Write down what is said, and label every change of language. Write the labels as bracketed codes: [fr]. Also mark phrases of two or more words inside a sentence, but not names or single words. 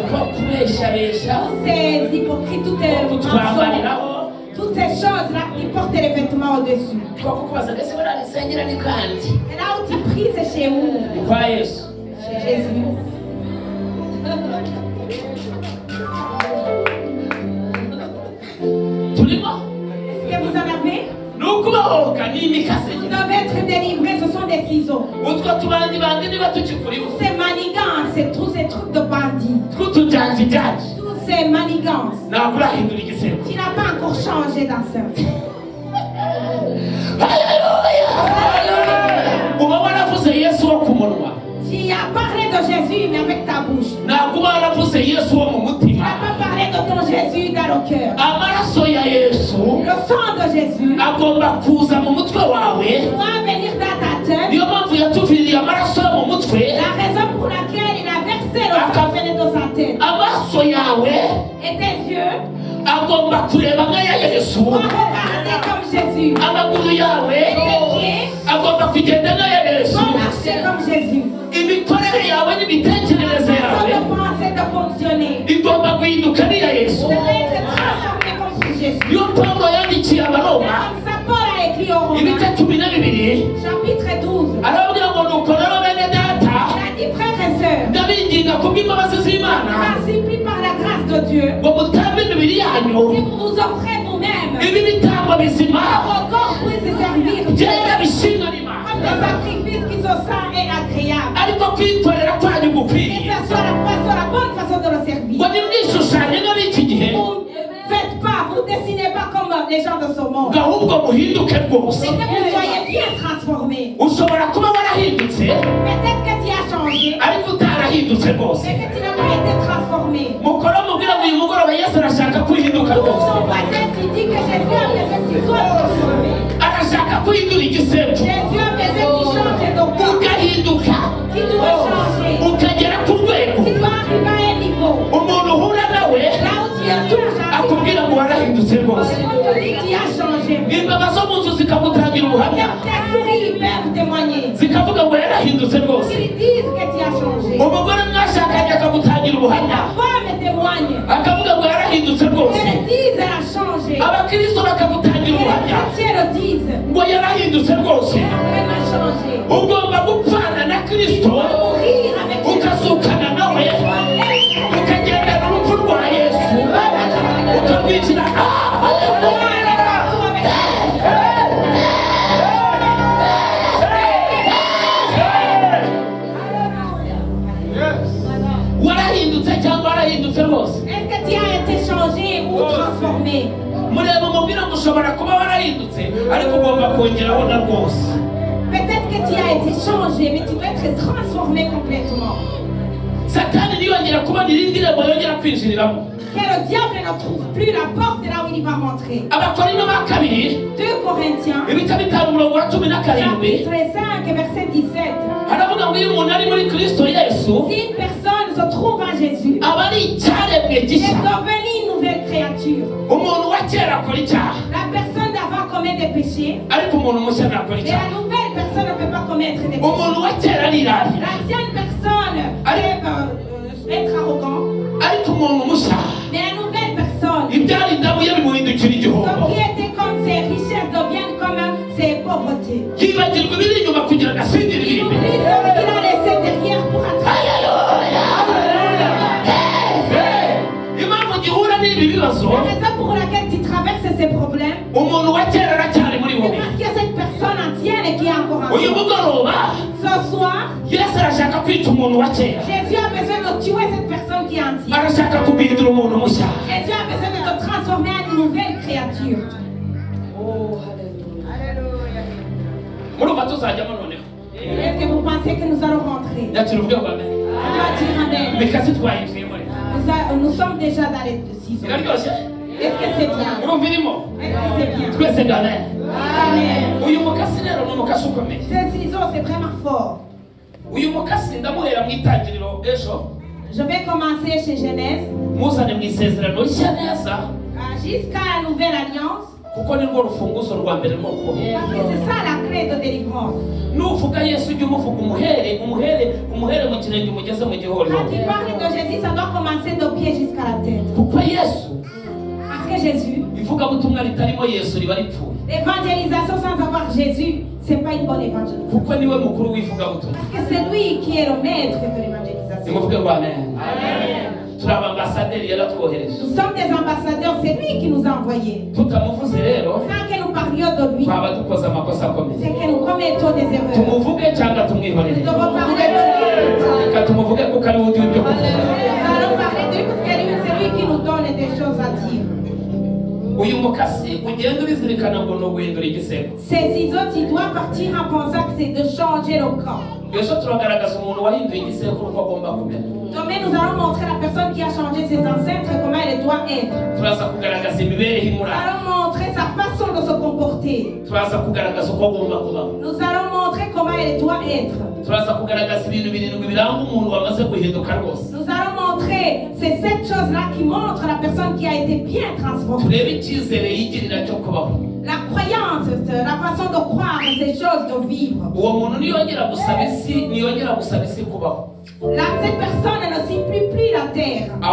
[rw] two kubeshabesha [fr] Ces hypocrites, toutes ces mensonges, [rw] kutwambariraho [fr] toutes ces choses-là qui portent les vêtements au-dessus. [rw] two kukubaza mbese buriya risengera ni kandi [fr] Et là où tu pries, c'est chez où? [rw] ni kwa Yesu [fr] Chez Jésus. [rw] turimo [fr] Est-ce que vous en avez? [rw] ni ukubahoka ni imikasi [fr] Vous devez être délivrés, ce sont des ciseaux. [rw] utwo tubandi bandi niba tukikuriho [fr] Ces manigances, tous ces trucs de bandits, [rw] tw'utujanjijanji [fr] tous ces manigances. [rw] ntabwo urahindura igisebo [fr] Tu n'as pas encore changé d'enceinte. [rw] uba waravuze Yesu wo ku munwa [fr] Tu as parlé de Jésus, mais avec ta bouche. [rw] ntabwo uba waravuze Yesu wo mu [fr] Tu [rw] mutima [fr] n'as pas parlé de ton Jésus dans le cœur. [rw] amaraso ya Yesu [fr] Le sang de Jésus [rw] agomba kuza mu mutwe wawe [fr] doit venir dans ta tête. [rw] niyo mpamvu yatuviriye amaraso yo mu mutwe [fr] La raison pour laquelle il a versé le sang venait de sa tête. [rw] amaraso amaso yawe [fr] Et tes yeux [rw] agomba kureba nk'aya Yesu. [fr] doivent regarder comme Jésus. [rw] Amaguru yawe [fr] Et tes pieds [rw] agomba kugenda nk'aya Yesu. [fr] doivent marcher comme Jésus. [rw] Imikorere yawe n'imitekerereze [fr] Façon [rw] yawe [fr] de penser, de fonctionner. [rw] igomba guhinduka n'iya Yesu. [fr] Devrait être transformé comme Jésus. [rw] niyo Pawulo yandikiye Abaroma [fr] Comme ça, Paul a écrit au Romains, [rw] ibice 12 [fr] chapitre 12. [rw] arababwira ngo nuko rero bene data [fr] Il a dit, frères et sœurs, [rw] ndabinginga kubw'imbabazi z'Imana [fr] ainsi pris par la grâce de Dieu, [rw] ngo mutambe imibiri yanyu [fr] si vous vous offrez vous-même, [rw] ibi bitambo bizima [fr] vos corps puissent servir Dieu [rw] byera bishimwa n'Imana, [fr] comme des sacrifices qui sont saints et agréables. [rw] ariko kwitorera kwanyu [fr] Et [rw] gukwiriye [fr] ça soit la bonne façon de le servir. [rw] ngo nimwishushanye no n'iki gihe [fr] Vous ne faites pas, vous ne dessinez pas comme les gens de ce monde. [rw] ngo ahubwo muhinduke rwose. [fr] C'est que vous soyez bien transformés. [rw] ushobora kuba warahindutse [fr] Peut-être que tu as changé, [rw] ariko utarahindutse rwose. [fr] mais que tu n'as pas été transformé. [rw] mukora mubwira ngo uyu mugoroba Yesu arashaka kwihinduka [fr] Tout [rw] rwose, [fr] son voisin, tu dis que Jésus a besoin que tu sois transformé. [rw] arashaka guhindura igisebo [fr] Jésus a besoin que tu changes de corps. [rw] ugahinduka [fr] Tu dois changer. [rw] ukagera ku rwego [fr] Tu dois arriver à un niveau. [rw] umuntu uhura nawe [fr] Là où tu es toujours [rw] akubwira ngo warahindutse rwose. [fr] on te dit que tu as changé. [rw] imbeba zo mu nzu zikagutangira ubuhamya [fr] Tes souris peuvent témoigner. [rw] zikavuga ngo yarahindutse rwose. [fr] Ils disent que tu as changé. [rw] umugore mwashakanye akagutangira ubuhamya [fr] Ta femme témoigne. [rw] akavuga ngo yarahindutse rwose. [fr] Elles disent elle a changé. [rw] abakristo bakagutangira [fr] Les [rw] ubuhamya [fr] chrétiens le disent. [rw] ngo yarahindutse rwose. [fr] Elle a vraiment changé. [rw] ugomba gupfana na kristo [fr] Mourir avec Jésus. [rw] ukazukana nawe ukagendana urupfu rwa Yesu ukamwinjira. warahindutse cyangwa warahindutse rwose. [fr] Est-ce que tu as été changé ou transformé? [rw] mureba umubwira ngo ushobora kuba warahindutse ariko ugomba kongeraho na rwose. [fr] Peut-être que tu as été changé, mais tu dois être transformé complètement. [rw] satani niyongera kubona irindi rembo yongera kwinjiriramo. [fr] Que le diable ne trouve plus la porte là où il va rentrer. [rw] abakorinto ba kabiri [fr] 2 Corinthiens, [rw] ibice 5 umurongo wa 17 [fr] chapitre 5, verset 17. [rw] haravuga ngo iyo umuntu ari muri kristo Yesu [fr] Si une personne se trouve en Jésus, [rw] aba ari icyaremwe [fr] il est [rw] gishya. [fr] devenu une nouvelle créature. [rw] umuntu wa kera akora icyaha [fr] La personne d'avant commet des péchés, [rw] ariko umuntu mushya ntakora [fr] mais [rw] icyaha. [fr] la nouvelle personne ne peut pas commettre des péchés. [rw] umuntu wa kera arirarira [fr] L'ancienne personne peut être arrogant, [rw] ariko umuntu mushya [fr] mais la nouvelle personne, [rw] ibyari indabuye bimuhindukira igihombo. [fr] ce qui était comme ses richesses deviennent comme ses pauvretés. [rw] yibagirwa ibiri inyuma kugira ngo asindire [fr] Il [rw] ibiri [fr] oublie [rw] imbere. [fr] ce qu'il a laissé derrière pour attraper. [rw] impamvu gihura n'ibi bibazo [fr] La raison pour laquelle tu traverses ces problèmes, [rw] umuntu wa kera aracyari muri [fr] c'est [rw] wowe. [fr] parce qu'il y a cette personne ancienne qui est encore en [rw] uyu [fr] toi. [rw] mugoroba [fr] Ce soir, [rw] Yesu arashaka kwita umuntu wa kera, [fr] Jésus a besoin de tuer cette personne qui est ancienne. [rw] arashaka kuguhindura umuntu mushya. [fr] Jésus a besoin de te transformer en une nouvelle créature. [rw] murumva tuzajyamo noneho [fr] Est-ce que vous pensez que nous allons rentrer? [rw] yakira uvuge ngo amen. [fr] On doit dire Amen. [rw] imikasi twayinjiyemo rero [fr] Nous sommes déjà dans les décisions. [rw] iraryoshye. [fr] Est-ce que c'est bien? [rw] urumva irimo [fr] Est-ce que c'est bien? [rw] twese ngo amen. [fr] Amen. [rw] uyu mukasi rero ni umukasi ukomeye. [fr] Ces ciseaux, c'est vraiment fort. [rw] uyu mukasi ndamuhera mu itangiriro ejo [fr] Je vais commencer chez Genèse [rw] muzane mu isezerano rishya neza [fr] jusqu'à la nouvelle alliance. [rw] kuko ni rwo rufunguzo rwa mbere rwo kubaho. [fr] Parce que c'est ça la clé de délivrance. [rw] nuvuga Yesu ujye umuvuga umuhere mu kirenge umugeze mu gihoriro. [fr] Quand tu parles de Jésus, ça doit commencer de pied jusqu'à la tête. [rw] kuko Yesu [fr] Parce que Jésus, [rw] ivugabutumwa ritarimo Yesu riba ripfuye. [fr] l'évangélisation sans avoir Jésus, c'est pas une bonne évangélisation. [rw] kuko niwe mukuru w'ivugabutumwa. [fr] Parce que c'est lui qui est le maître de l'évangélisation. [rw] nimuvuge ngo amen. turi abambasaderi yaratwohereje. [fr] Nous sommes des ambassadeurs, c'est lui qui nous a envoyés. [rw] tutamuvuze rero [fr] Sans que nous parlions de lui, [rw] twaba dukoze amakosa akomeye. [fr] c'est que nous commettons des erreurs. [rw] tumuvuge cyangwa [fr] Nous [rw] tumwihorere. [fr] devons parler de lui. [rw] reka tumuvuge kuko ari we ugira ibyo kuvuga. [fr] Nous allons parler de lui parce que c'est lui qui nous donne des choses à dire. [rw] uyu mukasi ugenda ubizirikana ngo ni uguhindura igisebo. [fr] Ces ciseaux, tu dois partir en pensant que c'est de changer le camp. [rw] ejo turagaragaza umuntu wahinduye igisekuru uko agomba kumera. [fr] Demain, nous allons montrer la personne qui a changé ses ancêtres, comment elle doit être. [rw] turaza kugaragaza imibereho [fr] Nous [rw] imuranga. [fr] allons montrer sa façon de se comporter. [rw] turaza kugaragaza uko agomba kubaho. [fr] Nous allons montrer comment elle doit être. [rw] turaza kugaragaza ibintu birindwi biranga umuntu wamaze guhinduka rwose. [fr] Nous allons montrer c'est cette chose-là qui montre la personne qui a été bien transformée. La croyance, la façon de croire, ces choses de vivre. Cette personne ne supplie plus la terre.